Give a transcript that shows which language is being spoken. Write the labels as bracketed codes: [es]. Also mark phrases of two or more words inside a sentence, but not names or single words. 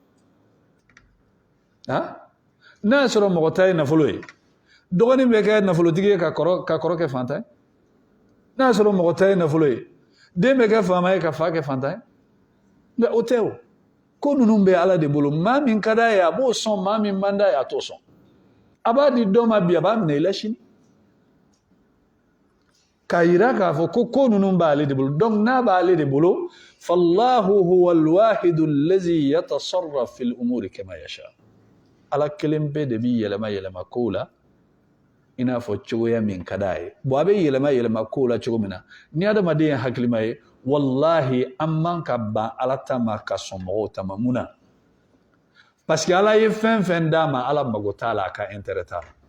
[bm] n'a y'a sɔrɔ mɔgɔ ta ye nafolo ye dɔgɔnin bɛ kɛ nafolotigi ye ka kɔrɔ kɛ fantan ye n'a y'a sɔrɔ mɔgɔ ta ye nafolo ye den bɛ kɛ faama ye ka fa kɛ fantan ye nka o tɛ o ko ninnu bɛ ala de bolo maa min ka d'a ye a b'o sɔn maa min man d'a ye a t'o sɔn a b'a di dɔ ma bi a b'a minɛ i la sini k'a yira k'a fɔ ko ninnu b'ale de bolo donc n'a b'ale de bolo [ar] فالله هو الواحد الذي يتصرف في الأمور كما يشاء [bm] ala kelen bɛ de bi yɛlɛma kow la i n'a fɔ cogoya min ka d'a ye bon a bɛ yɛlɛma kow la cogo min na ni adamaden ye hakilima ye wallahi an man ka ban ala ta ma ka sɔn mɔgɔw ta ma mun na [fr] parce que [bm] ala ye fɛn fɛn d'a ma ala mago t'a la a ka intérêt t'a la